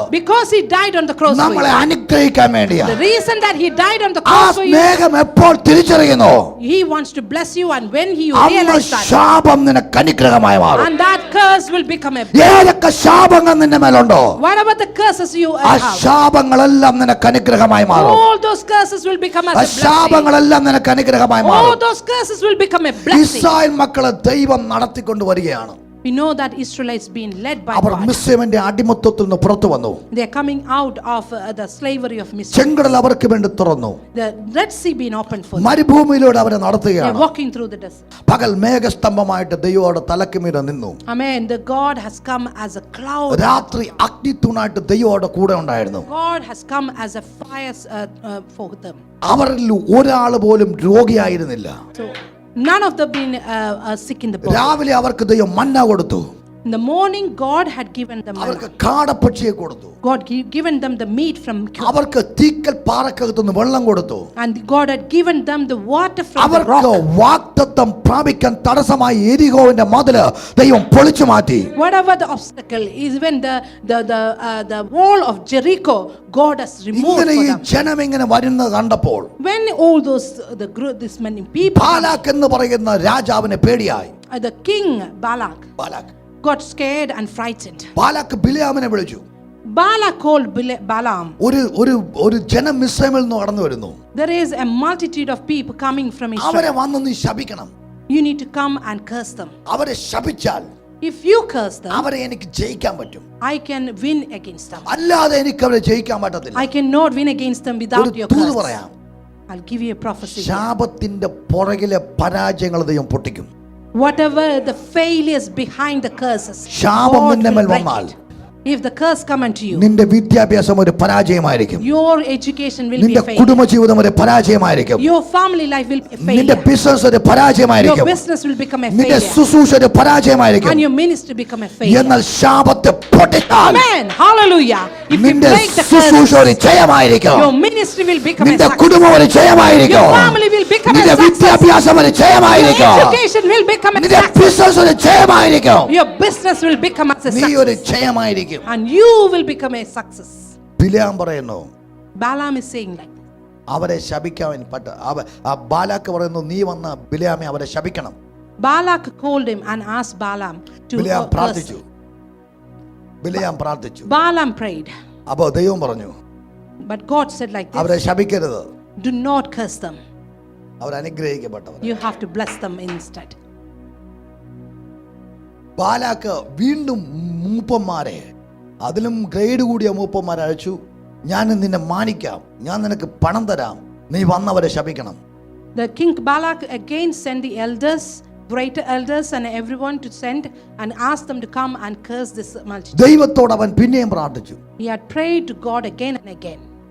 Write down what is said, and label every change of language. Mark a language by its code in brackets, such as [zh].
[en] Because he died on the cross for [ml] നമ്മളെ [en] you. [ml] അനുഗ്രഹിക്കാൻ [en] The [ml] വേണ്ടിയാണ്. [en] reason that he died on the [ml] ആ [en] cross for you, [ml] സ്നേഹം എപ്പോൾ തിരിച്ചറിയുന്നു, [en] he wants to bless you, and when he [ml] അന്ന് [en] realized that, [ml] ശാപം നിനക്ക് അനുഗ്രഹമായി മാറും. [en] and that curse will become a [ml] ഏതൊക്കെ ശാപങ്ങൾ നിന്റെ മേലുണ്ടോ [en] whatever the curses you [ml] ആ [en] have, [ml] ശാപങ്ങളെല്ലാം നിനക്ക് അനുഗ്രഹമായി മാറും. [en] all those curses will become as [ml] ആ [en] a blessing. [ml] ശാപങ്ങളെല്ലാം നിനക്ക് അനുഗ്രഹമായി [en] All [ml] മാറും. [en] those curses will become a blessing. [ml] Israel മക്കളെ ദൈവം നടത്തിക്കൊണ്ട് വരികയാണ്. [en] We know that Israelites being led by [ml] our [en] God. [ml] മിസ്രൈമിന്റെ അടിമത്തത്തിൽ നിന്ന് പുറത്തു വന്നു. [en] They are coming out of the slavery of Mitzrayim. [ml] ചെങ്കടൽ അവർക്ക് വേണ്ടി തുറന്നു. [en] The Red Sea being opened for them. [ml] മരുഭൂമിയിലൂടെ അവരെ [en] They are [ml] നടത്തുകയാണ്. [en] walking through the desert. [ml] പകൽ മേഘസ്തംഭമായിട്ട് ദൈവോടെ തലക്കുമീതെ നിന്നു. [en] Amen. The God has come as a cloud. [ml] രാത്രി അഗ്നിത്തൂണായിട്ട് ദൈവോടെ കൂടെ ഉണ്ടായിരുന്നു. [en] God has come as a fire for them. [ml] അവരിൽ ഒരാൾ പോലും രോഗിയായിരുന്നില്ല. [en] So none of them been sick in the body. [ml] രാവിലെ അവർക്ക് ദൈവം മന്ന കൊടുത്തു. [en] In the morning, God had given them [ml] അവർക്ക് [en] manna. [ml] കാടപ്പക്ഷിയെ കൊടുത്തു. [en] God given them the meat from [ml] അവർക്ക് തീക്കൽ പാറക്കകത്തുനിന്ന് വെള്ളം കൊടുത്തു. [en] and God had given them the water from the [ml] അവർക്ക് [en] rock. [ml] വാഗ്ദത്തം പ്രാപിക്കാൻ തടസ്സമായി എരിഹോവിന്റെ മതില് ദൈവം പൊളിച്ചു മാറ്റി. [en] Whatever the obstacle is, when the wall of Jericho, God has removed [ml] ഇങ്ങനെ [en] for [ml] ഈ [en] them. [ml] ജനം ഇങ്ങനെ വരുന്നത് കണ്ടപ്പോൾ [en] When all those this many people, [ml] Balak എന്ന് പറയുന്ന രാജാവിനെ പേടിയായി. [en] the king Balak [ml] Balak [en] got scared and frightened. [ml] Balak ബിലെയാമിനെ വിളിച്ചു. [en] Balak called Balaam. [ml] ഒരു ജനം മിസ്രൈമിൽ നിന്ന് കടന്നു വരുന്നു. [en] There is a multitude of people coming from [ml] അവരെ [en] Israel. [ml] വന്ന് നീ ശപിക്കണം. [en] You need to come and curse them. [ml] അവരെ ശപിച്ചാൽ [en] If you curse them, [ml] അവരെ എനിക്ക് ജയിക്കാൻ പറ്റും. [en] I can win against them. [ml] അല്ലാതെ എനിക്ക് അവരെ ജയിക്കാൻ പറ്റത്തില്ല. [en] I cannot win against them without [ml] ഒരു [en] your [ml] തൂത് [en] curse. [ml] പറയാം. [en] I'll give you a prophecy. [ml] ശാപത്തിന്റെ പുറകിലെ പരാജയങ്ങൾ ദൈവം പൊട്ടിക്കും. [en] Whatever the failures behind the curses, [ml] ശാപം [en] God [ml] നിന്റെ [en] will [ml] മേൽ [en] break [ml] വന്നാൽ [en] it. If the curse come unto you, [ml] നിന്റെ വിദ്യാഭ്യാസം ഒരു പരാജയമായിരിക്കും. [en] your education will be [ml] നിന്റെ [en] a failure. [ml] കുടുംബജീവിതം ഒരു പരാജയമായിരിക്കും. [en] Your family life will be a [ml] നിന്റെ [en] failure. [ml] ബിസിനസ് ഒരു [en] Your [ml] പരാജയമായിരിക്കും. [en] business will become a [ml] നിന്റെ [en] failure. [ml] ശുശ്രൂഷ ഒരു പരാജയമായിരിക്കും. [en] And your ministry become a failure. [ml] എന്നാൽ ശാപത്തെ പൊട്ടിച്ചാൽ [en] Amen. Hallelujah. If you [ml] നിന്റെ [en] break the [ml] ശുശ്രൂഷ [en] curse, [ml] ഒരു ജയമായിരിക്കും. [en] your ministry will become a [ml] നിന്റെ [en] success. [ml] കുടുംബം ഒരു ജയമായിരിക്കും. [en] Your family will become a [ml] നിന്റെ [en] success. [ml] വിദ്യാഭ്യാസം ഒരു [en] Your [ml] ജയമായിരിക്കും. [en] education will become a [ml] നിന്റെ [en] success. [ml] ബിസിനസ് ഒരു ജയമായിരിക്കും. [en] Your business will become as a [ml] നീ ഒരു [en] success. [ml] ജയമായിരിക്കും. [en] And you will become a success. [ml] ബിലെയാം പറയുന്നു, [en] Balaam is saying like, [ml] അവരെ ശപിക്കാൻ ബാലാക്ക് പറയുന്നു, നീ വന്ന് ബിലെയാമെ അവരെ ശപിക്കണം. [en] Balak called him and asked Balaam to [ml] ബിലെയാം [en] curse. [ml] പ്രാർത്ഥിച്ചു. ബിലെയാം പ്രാർത്ഥിച്ചു. [en] Balaam prayed. [ml] അപ്പോൾ ദൈവം പറഞ്ഞു, [en] But God said like [ml] അവരെ [en] this, [ml] ശപിക്കരുത്, [en] do not curse them. [ml] Our അനുഗ്രഹിക്കപ്പെട്ടവർ. [en] You have to bless them instead. [ml] Balak വീണ്ടും മൂപ്പന്മാരെ, അതിലും ഗ്രേഡ് കൂടിയ മൂപ്പന്മാരെ അയച്ചു. ഞാൻ നിന്നെ മാനിക്കാം, ഞാൻ നിനക്ക് പണം തരാം, നീ വന്നവരെ ശപിക്കണം. [en] The king Balak again sent the elders, greater elders and everyone to send and ask them to come and curse this multitude. [ml] ദൈവത്തോട് അവൻ പിന്നെയും പ്രാർത്ഥിച്ചു. [en] He had prayed to God again and again.